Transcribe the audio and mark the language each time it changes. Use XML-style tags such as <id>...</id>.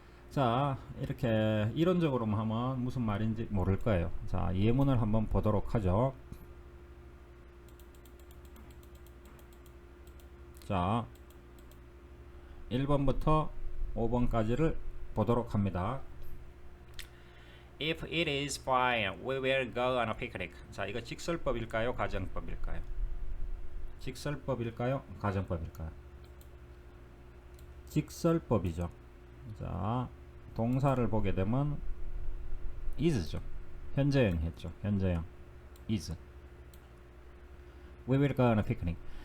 <ko>자, 이렇게 이론적으로만 하면 무슨 말인지 모를 거예요. 자, 예문을 한번 보도록 하죠. 자, 1번부터 5번까지를 보도록 합니다.</ko> <en>If it is fine, we will go on a picnic.</en> <ko>자, 이거 직설법일까요? 가정법일까요? 직설법일까요? 가정법일까요? 직설법이죠. 자, 동사를 보게 되면 is죠. 현재형 했죠. 현재형</ko> <en>is. We will go on a picnic.</en>